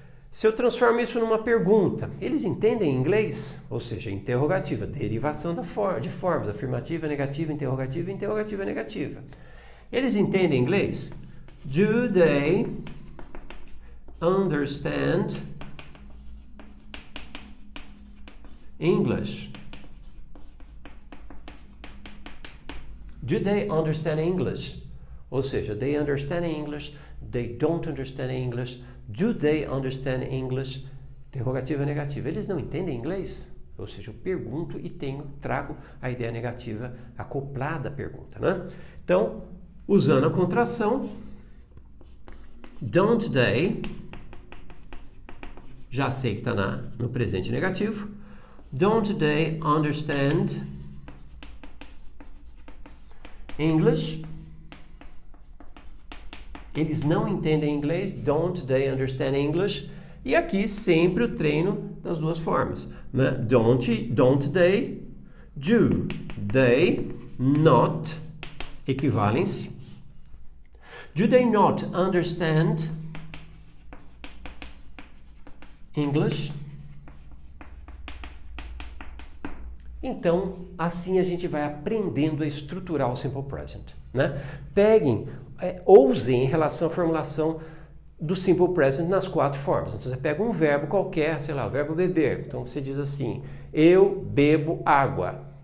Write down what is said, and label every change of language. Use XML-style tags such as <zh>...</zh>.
<pt>Se eu transformo isso numa pergunta, eles entendem inglês? Ou seja, interrogativa, derivação de formas, afirmativa, negativa, interrogativa, negativa. Eles entendem inglês?</pt> <en>Do they understand English? Do they understand English?</en> <pt>Ou seja,</pt> <en>they understand English, they don't understand English. Do they understand English?</en> <pt>Interrogativa negativa. Eles não entendem inglês? Ou seja, eu pergunto e trago a ideia negativa acoplada à pergunta, né? Então, usando a contração, don't they, já sei que está no presente negativo.</pt> <en>Don't they understand English?</en> <pt>Eles não entendem inglês.</pt> <en>Don't they understand English?</en> <pt>E aqui sempre o treino das duas formas, né?</pt> <en>Don't they, do they not, equivalência. Do they not understand English?</en> <pt>Então, assim a gente vai aprendendo a estruturar o Simple Present, né? Ousem em relação à formulação do Simple Present nas 4 formas. Então, você pega um verbo qualquer, sei lá, o verbo beber. Então, você diz assim, eu bebo água.</pt>